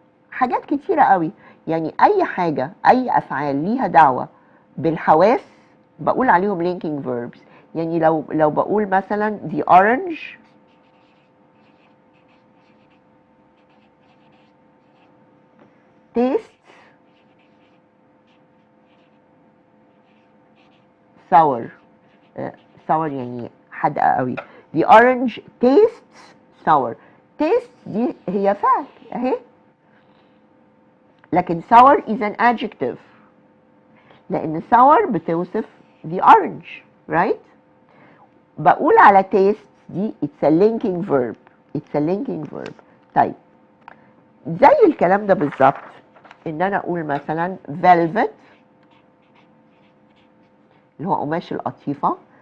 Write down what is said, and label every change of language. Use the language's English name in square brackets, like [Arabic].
[Arabic] حاجات كتيرة قوي، يعني اي حاجة اي افعال ليها دعوة بالحواس بقول عليهم linking verbs. يعني لو بقول مثلا the orange tastes sour. sour يعني حادقة قوي. [English] the orange tastes sour. taste دي هي فعل اهي، لكن sour is an adjective لأن sour بتوصف the orange, right? بقول على taste دي it's a linking verb. it's a linking verb. [Arabic] طيب زي الكلام ده بالظبط ان انا اقول مثلا velvet اللي هو قماش القطيفة.